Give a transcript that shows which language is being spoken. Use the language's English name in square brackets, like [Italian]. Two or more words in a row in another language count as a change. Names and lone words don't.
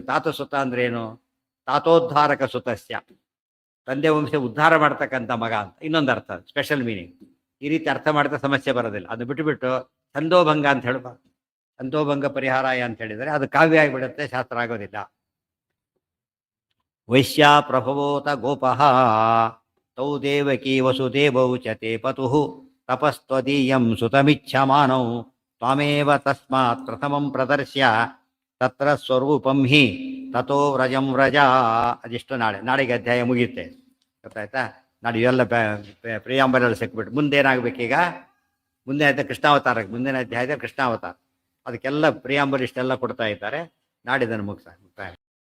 [Kannada] ತಾತ ಸುತ ಅಂದ್ರೆ ಏನು, [Sanskrit] ತಾತೋದ್ಧಾರಕ ಸುತಸ್ಯ, [Kannada] ತಂದೆ ವಂಶ ಉದ್ಧಾರ ಮಾಡ್ತಕ್ಕಂಥ ಮಗ ಅಂತ ಇನ್ನೊಂದು ಅರ್ಥ, [English] special meaning. [Kannada] ಈ ರೀತಿ ಅರ್ಥ ಮಾಡಿದ್ರೆ ಸಮಸ್ಯೆ ಬರೋದಿಲ್ಲ. ಅದು ಬಿಟ್ಟುಬಿಟ್ಟು ಛಂದೋಭಂಗ ಅಂತ ಹೇಳಬಾರ್ದು. [Sanskrit] ಛಂದೋಭಂಗ ಪರಿಹಾರಾಯ [Kannada] ಅಂತ ಹೇಳಿದರೆ ಅದು ಕಾವ್ಯ ಆಗಿಬಿಡುತ್ತೆ, ಶಾಸ್ತ್ರ ಆಗೋದಿಲ್ಲ. [Sanskrit] ವೈಶ್ಯ ಪ್ರಭವೋತ ಗೋಪಃ ತೌ ದೇವಕೀ ವಸುದೇವೌ ಚ ತೇ ಪತುಃ ತಪಸ್ತ್ವದೀಯಂ ಸುತಮಿಚ್ಛಮಾನೌ ತ್ವಮೇವ ತಸ್ಮಾತ್ ಪ್ರಥಮಂ ಪ್ರದರ್ಶ್ಯ ತತ್ರ ಸ್ವರೂಪಂ ಹಿ ತಥೋ ವ್ರಜಂ ವ್ರಜ. [Kannada] ಅದಿಷ್ಟು ನಾಳೆಗೆ ಅಧ್ಯಾಯ ಮುಗಿಯುತ್ತೆ, ಗೊತ್ತಾಯ್ತಾ. ನಾಳೆ ಇವೆಲ್ಲ ಪ್ರಿಯಾಂಬರಲ್ಲಿ ಸಿಕ್ಬಿಟ್ಟು ಮುಂದೇನಾಗಬೇಕೀಗ, ಮುಂದೆ ಆಯ್ತಾ ಕೃಷ್ಣಾವತಾರಕ್ಕೆ, ಮುಂದಿನ ಅಧ್ಯಾಯದ ಕೃಷ್ಣಾವತಾರ. ಅದಕ್ಕೆಲ್ಲ ಪ್ರಿಯಾಂಬಲ್ ಇಷ್ಟೆಲ್ಲ ಕೊಡ್ತಾ ಇದ್ದಾರೆ. ನಾಡಿದನ್ನು ಮುಗಿಸ